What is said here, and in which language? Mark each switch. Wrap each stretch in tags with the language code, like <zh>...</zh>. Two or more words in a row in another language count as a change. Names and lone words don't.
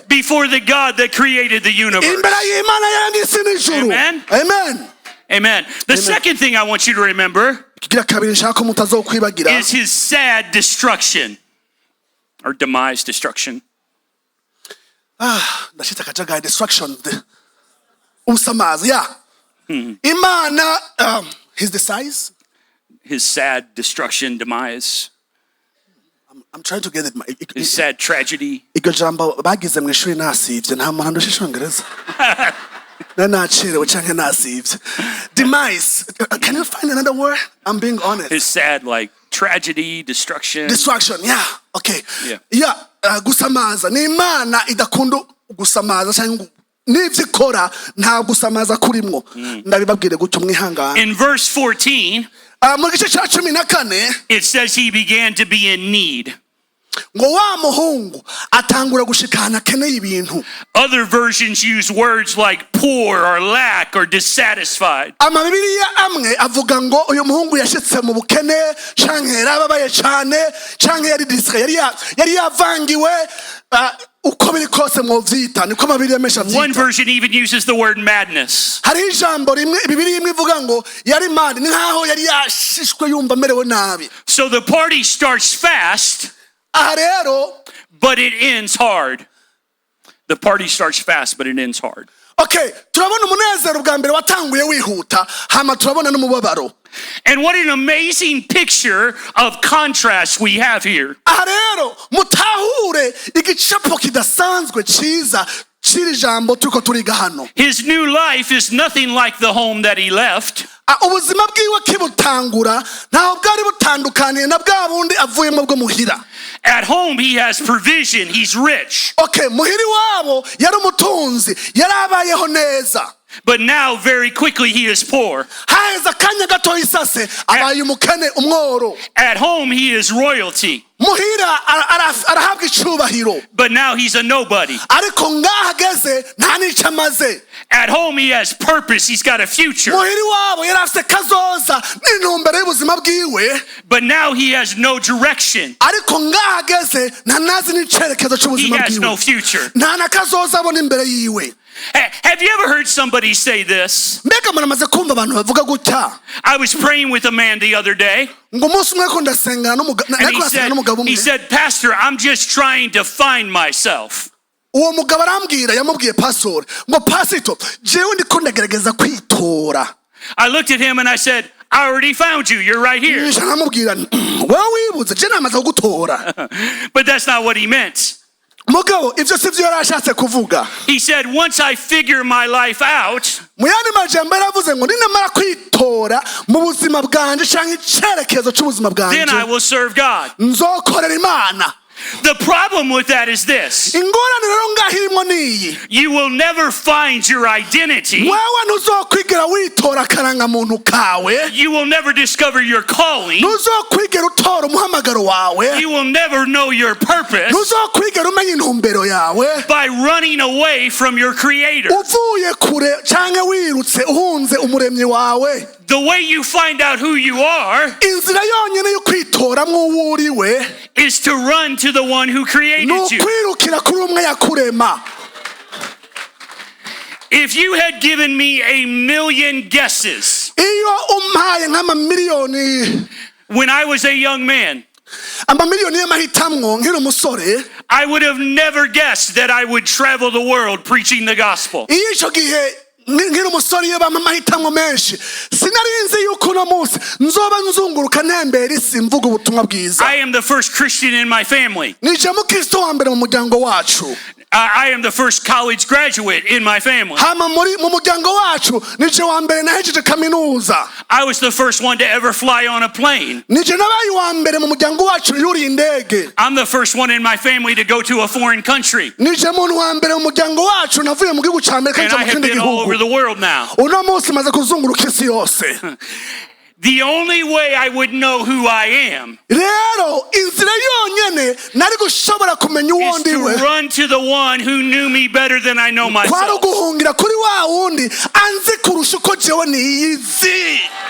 <en>before the God that created the universe.</en> <rn>imbere y'Imana yaremye isi n'ijuru.</rn> <en>Amen. Amen. Amen. The second thing I want you to remember</en> <rn>kigira kabiri nshaka ko mutazokwibagira</rn> <en>is his sad destruction or demise, destruction.</en> <rn>ndashita kajagari destruction, usamazi ya Imana,</rn> <en>his demise. His sad destruction, demise. I'm trying to get it. His sad tragedy.</en> <rn>iryo jambo bagize mu ishuri nasivye nta muntu ndusha icongereza nacirewe canke nasivye.</rn> <en>Demise, can you find another word? I'm being honest. His sad, like, tragedy, destruction. Destruction, yeah, okay. Yeah.</en> <rn>Gusamaza ni Imana idakunda gusamaza canke n'ivyo ikora nta gusamaza kurimwo. Ndabibabwire gutyo mwihangana.</rn> <en>In verse 14,</en> <rn>mu gice ca 14</rn> <en>it says he began to be in need.</en> <rn>ngo wa muhungu atangura gushikana akeneye ibintu.</rn> <en>Other versions use words like poor or lack or dissatisfied.</en> <rn>Amabibiriya amwe avuga ngo uyu muhungu yashitse mu bukene canke yarababaye cane canke yari distre yari yavangiwe uko biri kose mwovyita niko amabibiriya menshi avyita.</rn> <en>One version even uses the word madness.</en> <rn>hari ijambo rimwe bibiriya imwe ivuga ngo yari mad, ni nkaho yari yashishwe yumva amerewe nabi.</rn> <en>So the party starts fast,</en> <rn>aha rero</rn> <en>but it ends hard. The party starts fast, but it ends hard.</en> <rn>Okay, turabona umunezero bwa mbere watanguye wihuta, hama turabona n'umubabaro.</rn> <en>And what an amazing picture of contrast we have here.</en> <rn>Aha rero mutahure igicapo kidasanzwe ciza ciri jambo turiko turiga hano.</rn> <en>His new life is nothing like the home that he left.</en> <rn>Ubuzima bwiwe kibutangura ntaho bwari butandukaniye na bwa bundi avuyemo bwo muhira.</rn> <en>At home he has provision, he's rich.</en> <rn>Okay, muhiri wabo yari umutunzi, yari abayeho neza.</rn> <en>But now very quickly he is poor.</en> <rn>Haheze akanya gato isase abaye umukene umworo.</rn> <en>At home he is royalty.</en> <rn>Muhira arahabwa icubahiro.</rn> <en>But now he's a nobody.</en> <rn>Ariko ngaha ageze nta nico amaze.</rn> <en>At home he has purpose, he's got a future.</en> <rn>Muhiri wabo yari afise kazoza n'intumbero y'ubuzima bwiwe.</rn> <en>But now he has no direction.</en> <rn>Ariko ngaha ageze ntazi n'icerekezo</rn> <en>He</en> <rn>c'ubuzima</rn> <en>has no</en> <rn>bwiwe.</rn> <en>future.</en> <rn>Nta na kazoza abona imbere yiwe.</rn> <en>Have you ever heard somebody say this?</en> <rn>Mbega muramaze kumva abantu bavuga gutya?</rn> <en>I was praying with a man the other day.</en> <rn>Ngo umunsi umwe ko ndasengana n'umugabo</rn> <en>He</en> <rn>umwe.</rn> <en>said, Pastor, I'm just trying to find myself.</en> <rn>Uwo mugabo arambwira, yamubwiye pastor ngo pasito jewe ndiko ndagerageza kwitora.</rn> <en>I looked at him and I said, I already found you. You're right here.</en> <rn>Namubwira wewe wibuze je namaze kugutora.</rn> <en>But that's not what he meant.</en> <rn>Mugabo ivyo sivyo yarashatse kuvuga.</rn> <en>He said, once I figure my life out,</en> <rn>Muyandi majambo yaravuze ngo ninamara kwitora mu buzima bwanje canke icerekezo c'ubuzima</rn> <en>then I</en> <rn>bwanje</rn> <en>will serve God.</en> <rn>nzokorera Imana.</rn> <en>The problem with that is this.</en> <rn>Ingorane rero ngaho irimo niyi.</rn> <en>You will never find your identity.</en> <rn>Wewe ntuzokwigera witora akarangamuntu kawe.</rn> <en>You will never discover your calling.</en> <rn>Ntuzokwigera utora umuhamagaro wawe.</rn> <en>You will never know your purpose</en> <rn>Ntuzokwigera umenya intumbero yawe.</rn> <en>by running away from your Creator.</en> <rn>Uvuye kure canke wirutse uhunze umuremyi wawe.</rn> <en>The way you find out who you are</en> <rn>Inzira yonyene yo kwitoramwo uwo uriwe</rn> <en>is to run to the one who created you.</en> <rn>nukwirukira kuri umwe yakurema.</rn> <en>If you had given me 1,000,000 guesses</en> <rn>Iyo umpaye nk'amamiliyoni</rn> <en>when I was a young man,</en> <rn>amamiliyoni y'amahitamwo nkiri umusore,</rn> <en>I would have never guessed that I would travel the world preaching the gospel.</en> <rn>iyo ico gihe nkiri umusore iyo bampa amahitamwo menshi sinari nzi yuko uno munsi nzoba nzunguruka ntembera isi mvuga ubutumwa bwiza.</rn> <en>I am the first Christian in my family.</en> <rn>Nije mukristo wa mbere mu muryango wacu.</rn> <en>I am the first college graduate in my family.</en> <rn>Hama mu muryango wacu nije wa mbere nahejeje kaminuza.</rn> <en>I was the first one to ever fly on a plane.</en> <rn>Nije nabaye wa mbere mu muryango wacu yuri indege.</rn> <en>I'm the first one in my family to go to a foreign country.</en> <rn>Nije muntu wa mbere mu muryango wacu navuye mu gihugu ca Amerika</rn> <en>And</en> <rn>nja</rn> <en>I</en> <rn>mu</rn> <en>have</en> <rn>kindi</rn> <en>been all over</en> <rn>gihugu.</rn> <en>the world now.</en> <rn>Uno munsi maze kuzunguruka isi yose.</rn> <en>The only way I would know who I am</en> <rn>Rero inzira yonyene nari gushobora kumenya uwo</rn> <en>is to</en> <rn>ndiwe</rn> <en>run to the one who knew me better than I know</en> <rn>kwari</rn> <en>myself.</en> <rn>guhungira kuri wa wundi anzi kurusha uko jewe niyizi.</rn>